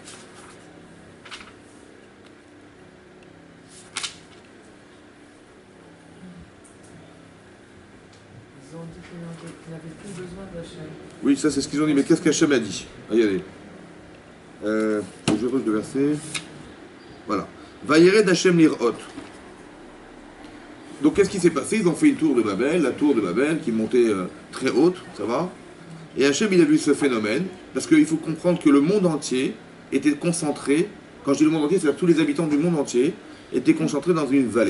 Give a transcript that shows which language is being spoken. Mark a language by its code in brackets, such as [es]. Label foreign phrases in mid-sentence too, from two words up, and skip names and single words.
[fr] Ils ont dit qu'ils n'avaient plus besoin d'Hachem. Oui, ça c'est ce qu'ils ont dit, mais qu'est-ce qu'Hachem a dit? Regardez. Faut que je retrouve le verset. Voilà. [he] וירד השם לראות. [fr] Donc qu'est-ce qui s'est passé? Ils ont fait une tour de Babel, la tour de Babel qui montait très haute, ça va? Et Hachem il a vu ce phénomène, parce qu'il faut comprendre que le monde entier était concentré, quand je dis le monde entier, c'est-à-dire tous les habitants du monde entier étaient concentrés dans une vallée.